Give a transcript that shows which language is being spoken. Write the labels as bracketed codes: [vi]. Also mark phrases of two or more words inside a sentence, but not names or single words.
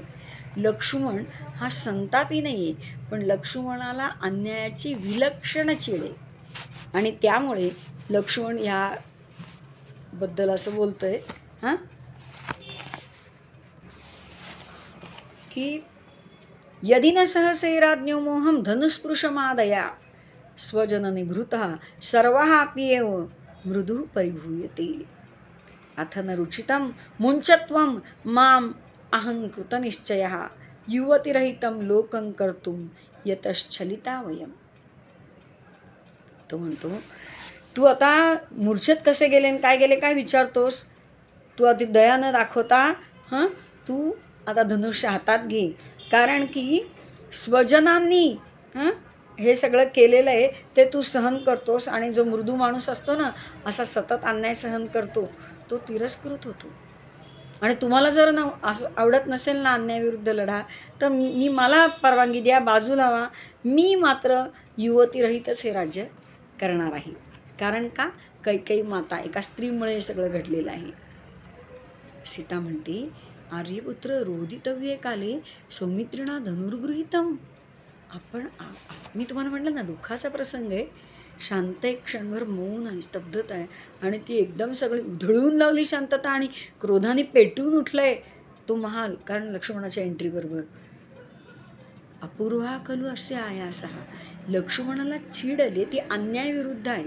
[mr] लक्ष्मण हा संतापी नाही आहे, पण लक्ष्मणाला अन्यायाची विलक्षण चीड आहे आणि त्यामुळे लक्ष्मण ह्याबद्दल असं बोलतोय की [sa] यदि न सहसे राज्ञो मोहम धनुस्पृशमादया स्वजन निभृतः सर्वः अप्येव मृदु परिभूयते अथ न रुचितं मुञ्चत्वं माम अहंकृत निश्चयः युवतिरहितं लोकं कर्तुं यतश्चलिता वयम्. [mr] तो म्हणतो तू आता मूर्छेत कसे गेले आणि काय गेले काय विचारतोस. तू आधी दया न दाखवता तू आता धनुष्य हातात घे, कारण की स्वजनांनी हे सगळं केलेलं आहे ते तू सहन करतोस, आणि जो मृदू माणूस असतो ना असा सतत अन्याय सहन करतो तो तिरस्कृत होतो. आणि तुम्हाला जर ना असं आवडत नसेल ना अन्यायाविरुद्ध लढा, तर मला परवानगी द्या, बाजूला व्हा, मी मात्र युवतीरहितच हे राज्य करणार आहे. कारण का कैकेयी माता एका स्त्रीमुळे हे सगळं घडलेलं आहे. सीता म्हणते [sa] आर्यपुत्र रोदितव्ये काले सौमित्रिणा धनुर्गृहीतम. [mr] मी तुम्हाला म्हटलं ना दुःखाचा प्रसंग आहे, शांत एक क्षणभर मौन आहे, स्तब्धता आहे, आणि ती एकदम सगळी उधळून लावली शांतता आणि क्रोधाने पेटून उठलंय तो महाल. कारण लक्ष्मणाच्या एंट्री बरोबर [sa] अपूर्वा खलु [mr] असे आयासहा, लक्ष्मणाला चीड आली, ती अन्यायाविरुद्ध आहे.